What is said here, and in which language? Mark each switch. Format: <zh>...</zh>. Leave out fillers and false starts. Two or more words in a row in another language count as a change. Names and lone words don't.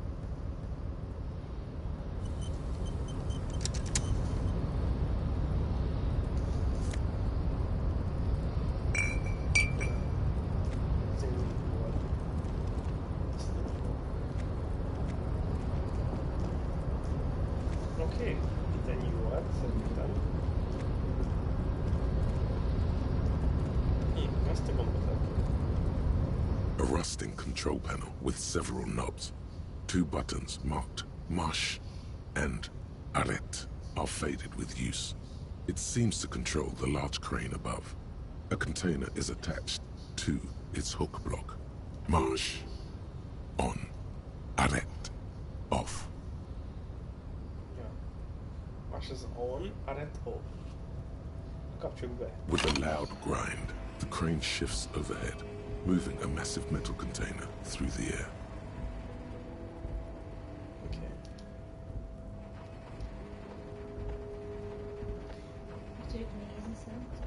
<hu>Ez egy jó volt. Oké, itt ennyi volt, szerintem. Ezt a gombot</hu> <en>A rusting control panel with several knobs. 2 buttons marked Marche and Arrête are faded with use. It seems to control the large crane above. A container is attached to its hook block. Marche. On. Arrête. Off. Ja. Marche is on, arrête off.</en> <hu>Kapcsoljuk be.</hu> <en>With a loud grind, the crane shifts overhead, moving a massive metal container through the air.</en> <hu>Oké. Tudjuk nézni szerintem.</hu>